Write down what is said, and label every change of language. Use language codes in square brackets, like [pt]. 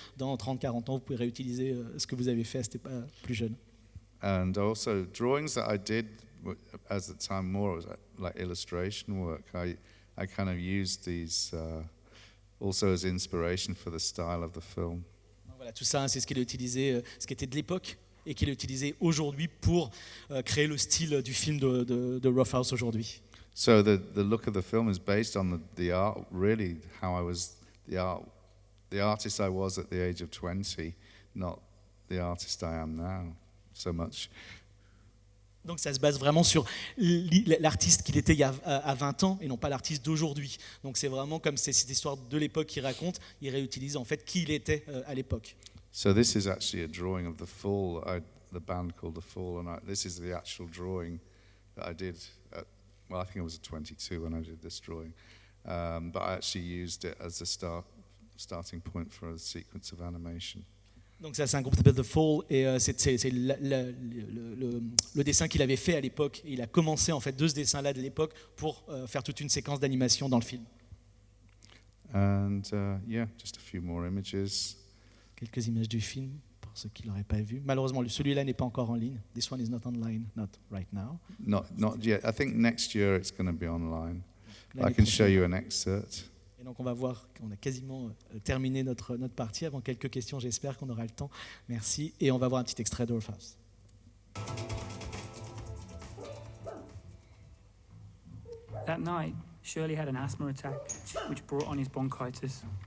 [fr] Dans 30-40 ans, vous pouvez réutiliser ce que vous avez fait, c'était pas plus jeune. [en] And also drawings that I did at the time more like illustration work. I kind of used these also as inspiration for the style of the film. [fr] Voilà, tout ça, c'est ce qu'il a utilisé, ce qui était de l'époque, et qu'il a utilisé aujourd'hui pour créer le style du film de Roughhouse aujourd'hui. [en] So the look of the film is based on the art, really how I was the artist I was at the age of 20, not the artist I am now so much. [fr] Donc ça se base vraiment sur l'artiste qu'il était il y a à 20 ans et non pas l'artiste d'aujourd'hui. Donc c'est vraiment comme c'est cette histoire de l'époque qu'il raconte, il réutilise en fait qui il était à l'époque. [en] So this is actually a drawing of The Fall, the band called The Fall, and this is the actual drawing that I did I think I was 22 when I did this drawing, but I actually used it as a starting point for a sequence of animation. [fr] Donc ça, c'est un groupe qui s'appelle The Fall et c'est le dessin qu'il avait fait à l'époque. Il a commencé en fait de ce dessin-là de l'époque pour faire toute une séquence d'animation dans le film. [en] And just a few more images. [fr] Quelques images du film pour ceux qui l'auraient pas vu. Malheureusement, celui-là n'est pas encore en ligne. [en] This one is not online, not right now. Not yet. I think next year it's going to be online. I can show you an excerpt. [fr] Et donc on va voir qu'on a quasiment terminé notre partie. Avant quelques questions, j'espère qu'on aura le temps. Merci. Et on va voir un petit extrait de Roughhouse. [en] That night, Shirley had an asthma attack, which brought on his bronchitis.